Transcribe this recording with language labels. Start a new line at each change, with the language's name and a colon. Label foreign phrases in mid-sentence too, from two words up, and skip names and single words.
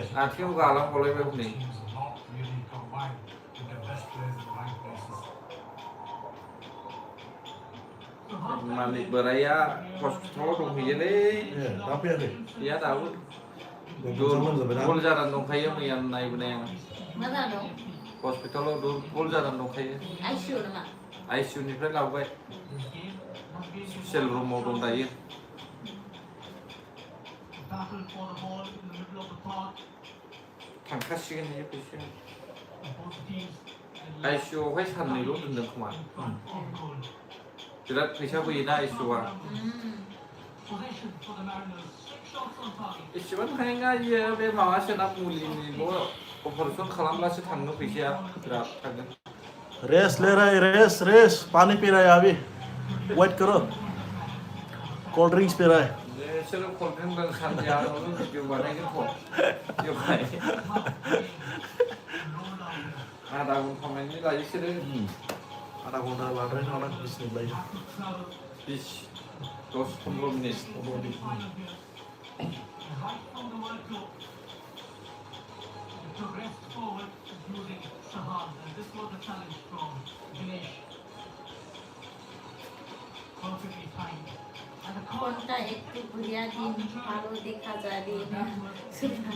Bodo: आथिङाव गालांबावलायबाय हनै मालिक बोराया हस्पिटालाव दंहैयोलै दा फैयाखै गैया दाबो गल जानानै दंखायो मैया नायबोनाय आं मा जादों हस्पिटालाव गल जानानै दंखायो आइसिइउ नामा ICUनिफ्राय लाबोबाय
English: special room
Bodo: दं दायो
English: Battle for the ball in the middle of the park.
Bodo: थांखासिगोन इयो फैसिगोन
English: Both teams
Bodo: ICUआवहाय साननैल' दोनदों खोमा
English: on goal.
Bodo: बिराद फैसा बोयोना ICUआ
English: Possession for the Mariners. 6 shots on target.
Bodo: एसेबां थाङा इयो बे माबासोना मुलिनिल' अपारेसन खालामब्लासो थाङो फैसाया बिराद थाङो
Hindi: रेस्ट ले रहा है रेस्ट पानी पी रहा है अभी वेट करो
English: cold drinks
Hindi: पी रहा है
Bodo: बिसोरो कन्टेन्ट सानसेयावनो भिडिअ बानायगोनथ' बेवहाय आधा घन्टामानि लायो बिसोरो
Hindi: आधा घंटा
Bodo: लाद्राय नङा 20 मिनिट लायो 10-15 मिनिट
English: Right from the word go. They progressed forward using Shahad, and this was the challenge from Dinesh. Perfectly timed. And the call
Bangla: কোনটা একটু ঘুরিয়া দিন ভালো দেখা যাবে না সেটা